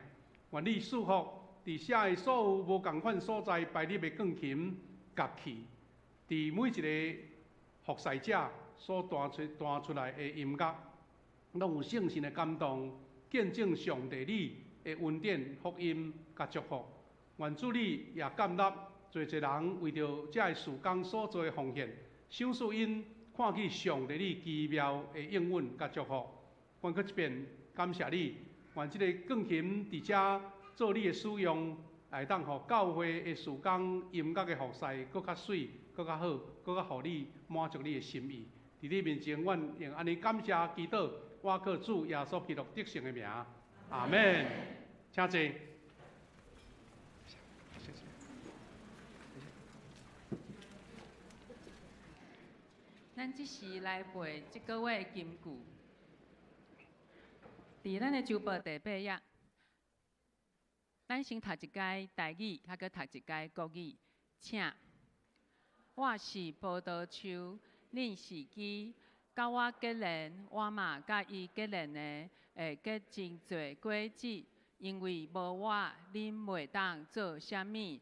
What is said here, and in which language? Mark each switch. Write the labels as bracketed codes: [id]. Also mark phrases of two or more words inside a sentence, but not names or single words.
[nan] 愿你祝福伫写的所有无共款所在摆入的钢琴、乐器，伫每一个服侍者所弹出来的音乐，拢有圣神的感动，见证上帝你的恩典、福音甲祝福。愿主你也感纳侪侪人为着这个事工所做的奉献，赏赐因看见上帝你奇妙的应允甲祝福。愿搁一遍感谢你，愿这个钢琴伫遮做你的使用，来当互教会的事工音乐的服侍搁较水、搁较好、搁较互你满足你的心意。伫你面前，阮用安尼感谢祈祷，我靠主耶稣基督得胜的名，阿门。请坐。咱即时来背即个月的金句，伫咱的周报第8页，咱先读一解台语，还搁读一解国语，请。我是葡萄树，恁是枝，甲我结连，我嘛甲伊结连的，会结真侪果子，因为无我，恁袂当做啥物。